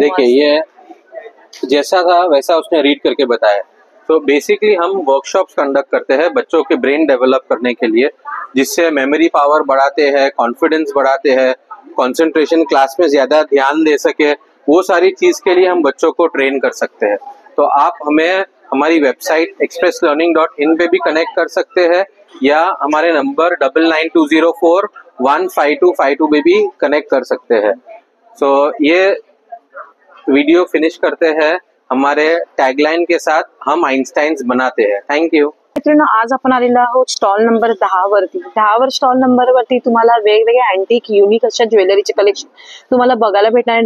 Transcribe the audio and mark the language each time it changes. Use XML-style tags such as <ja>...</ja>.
<hi>देखिए ये जैसा था वैसा उसने रीड करके बताया। तो बेसिकली हम वर्कशॉप्स कंडक्ट करते हैं बच्चों के ब्रेन डेवलप करने के लिए, जिससे मेमोरी पावर बढ़ाते हैं, कॉन्फिडेंस बढ़ाते हैं, कंसंट्रेशन क्लास में ज्यादा ध्यान दे सके, वो सारी चीज के लिए हम बच्चों को ट्रेन कर सकते हैं। तो आप हमें हमारी वेबसाइट expresslearning.in पे भी कनेक्ट कर सकते हैं या हमारे नंबर 9920415252 पे भी कनेक्ट कर सकते हैं। सो ये वीडियो फिनिश करते हैं हमारे टैगलाइन के साथ, हम आइंस्टाइन्स बनाते हैं।</hi> <en>thank you</en> <mr>मित्रांनो, आज आपण आलेलो आहोत स्टॉल नंबर 10 वरती. 10 वर स्टॉल नंबर वरती तुम्हाला वेगवेगळे अँटिक युनिक अशा ज्वेलरीचे कलेक्शन तुम्हाला बघायला भेटणार आहे.</mr>